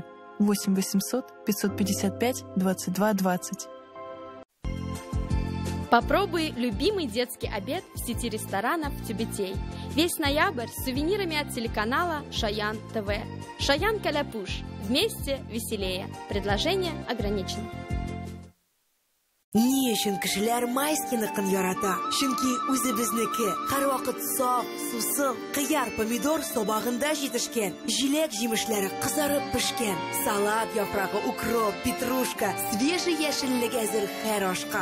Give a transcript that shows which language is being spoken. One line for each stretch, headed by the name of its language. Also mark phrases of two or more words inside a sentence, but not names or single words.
Russian: 8 800 555 22 20. Попробуй любимый детский обед в сети ресторанов «Тюбетей». Весь ноябрь с сувенирами от телеканала «Шаян ТВ». «Шаян Каляпуш». Вместе веселее. Предложение ограничено.
Tatar: Ни өчен кешеләр майскиникын ярата? Чөнки үзебезнеке һәрвакыт саф, сусыл, кыяр, помидор собагында җитешкән, җиләк җимешләре кызарып пешкән, салат яфрагы, укроп, петрушка, свежий яшеллек әзер һәр ашка.